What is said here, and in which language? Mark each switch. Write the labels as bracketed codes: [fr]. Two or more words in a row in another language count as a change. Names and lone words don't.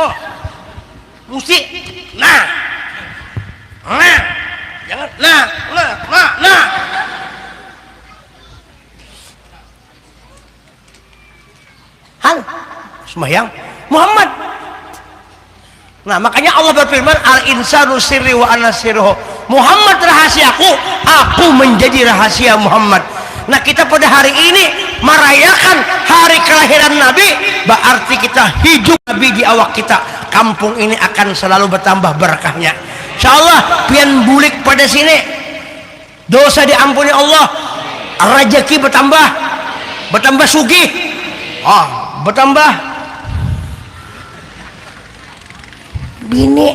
[id] Mesti, nah, jangan, nah. Hal sembahyang Muhammad. Nah makanya Allah berfirman [ar] الإنسان سري وأنا سره. [id] Muhammad rahasiaku, aku menjadi rahasia Muhammad. Nah kita pada hari ini merayakan hari kelahiran Nabi, berarti kita hidup Nabi di awak kita. [bjn] Kampung ini akan selalu bertambah berkahnya. Insyaallah pian bulik pada sini, dosa diampuni Allah, rezeki bertambah sugih, bertambah bini.